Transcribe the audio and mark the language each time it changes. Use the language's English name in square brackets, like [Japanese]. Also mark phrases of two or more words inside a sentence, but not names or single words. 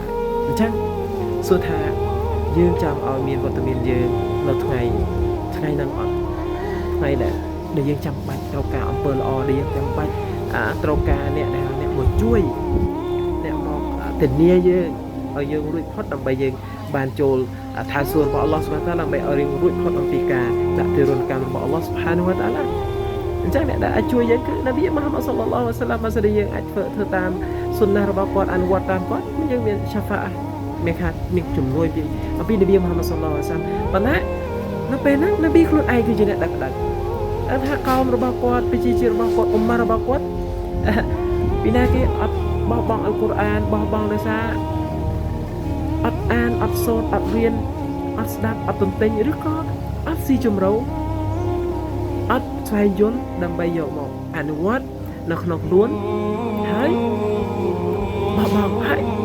[Khmer] យអញ្ចឹងសួរថាយើងចង់ឲ្យមានវត្តមានយើងនៅថ្ងៃហ្នឹងអត់ថ្ងៃដែលយើងចាំបាច់ត្រូវការអំពើល្អដែលយើងចាំបាច់ត្រូវការអ្នកមកជួយអ្នកមកធានាយើងឲ្យយើងរួច ផុតដើម្បីយើងបានចូលឋានសួគ៌របស់ [Arabic] الله سبحانه وتعالى [Khmer] ដើម្បីឲ្យយើងរួចផុតអំពីការដាក់ទរណកម្មរបស់ [Arabic] الله سبحانه وتعالى [Khmer] អញ្ចឹងអ្នកដែលអាចជួយយើង គឺនប៊ី Muhammad [Arabic] صلى الله عليه وسلم [Khmer] បើសិនជាយើងអាចធ្វើតាមសុនណារបស់គាត់អនុវត្តតាមគាត់យើងមាន Shafa'ah មានជំនួយ ពីអំពីនប៊ី Muhammad [Arabic] صلى الله عليه وسلم [Khmer] ប៉ុន្តែនៅពេលហ្នឹងនប៊ីខ្លួនឯងគឺជាអ្នកដឹកថាកោមរបស់គាត់ប្រជាជាតិរបស់គាត់អ៊ុម៉ារបស់គាត់ពីណាគេអត់បោះបង់អល់កុរអានបោះបង់ដោយសារអត់អានអត់សូត្រអត់រៀនអត់ស្ដាប់អត់ទន្ទិញឬក៏អត់ស៊ីជម្រៅអត់ស្វែងយល់ដើម្បីយកមកអនុវត្តនៅក្នុងខ្លួនហើយបោះបង់ហើយ